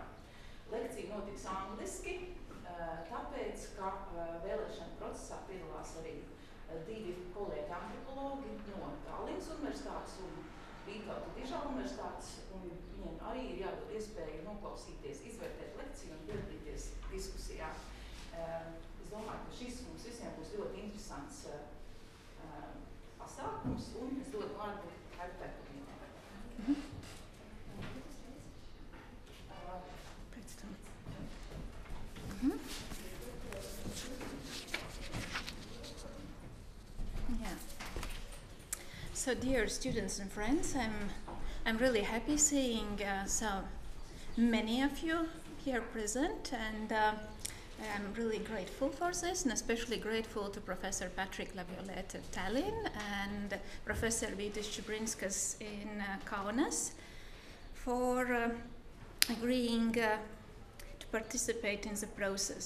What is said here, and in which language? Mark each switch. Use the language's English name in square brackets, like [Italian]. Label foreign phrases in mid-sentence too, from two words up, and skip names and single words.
[Latvian] Lekcija notiks angliski, tāpēc, ka vēlēšana procesā piedalās arī divi kolēģi antropologi no Tallinas Universitātes un Universitātes, un viņiem arī ir jādod iespēja noklausīties, izvērtēt lekciju un piedalīties diskusijā. Es domāju, ka šis mums visiem būs ļoti interesants pasākums, un es dodu vārdu Aivitai Putniņai. Pēc tam. [English] Yeah. So, dear students and friends, I'm really happy seeing so many of you here present, and I'm really grateful for this, and especially grateful to Professor Patrick Laviolette at Tallinn and Professor Aivitas Putniņas in Kaunas for agreeing to participate in the process.